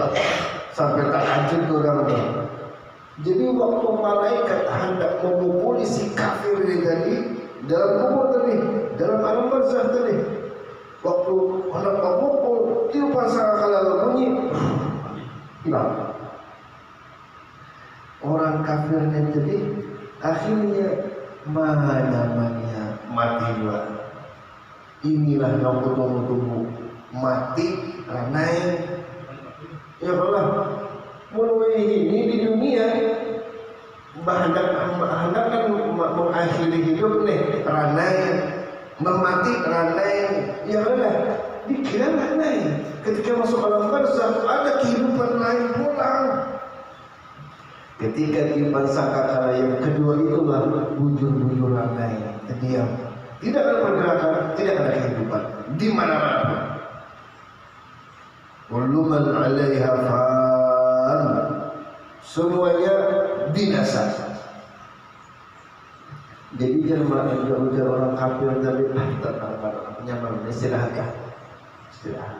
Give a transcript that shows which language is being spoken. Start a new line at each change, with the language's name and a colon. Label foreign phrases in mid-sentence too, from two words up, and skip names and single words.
Indonesian: Sampai tak hancur orang. Jadi waktu malaikat hendak memukuli si kafir ini tadi dalam kubur tadi, dalam alam barzakh tadi, waktu hendak memukul tiupan sangkakala bunyi, hilang. Orang kafirnya jadi akhirnya mana mati dua.
Banjar: Inilah yang tunggu mati ranai.
Indonesian: Ya Allah,
Banjar: mulai ini di dunia hendak mengakhiri hidup nih ranai, memati ranai. Ya Allah, dikira ranai.
Indonesian: Ketika masuk alam barzakh ada kehidupan lain pulang.
Banjar: Ketika tiupan sangkakala yang kedua itulah bujur-bujur ranai,
Indonesian: diam, tidak ada pergerakan, tidak ada kehidupan di mana-mana.
Arabic: كل من عليها فان,
Indonesian: semuanya binasa.
Banjar: Jadi jangan ujar orang kafir tadi tenang, nyaman, istirahat ya, istirahat.